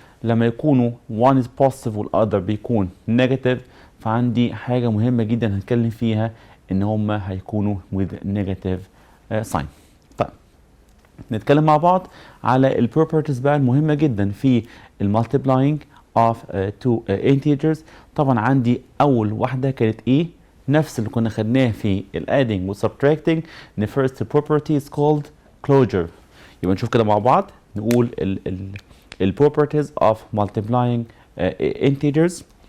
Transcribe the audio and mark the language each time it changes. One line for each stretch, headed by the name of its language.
Arabic: لما يكونوا one is positive والother بيكون negative فعندي حاجة مهمة جدا هنتكلم فيها ان هما هيكونوا
English: with negative sign.
Arabic: طيب نتكلم مع بعض على البروبرتيز بقى المهمة جدا في المالتيبلاينج
English: of two integers.
Arabic: طبعا عندي اول واحدة كانت ايه؟ نفس اللي كنا خدناه في الادينج والسبتراكتنج.
English: the first property is called closure.
Arabic: يبقى نشوف كده مع بعض نقول ال
English: properties of multiplying integers.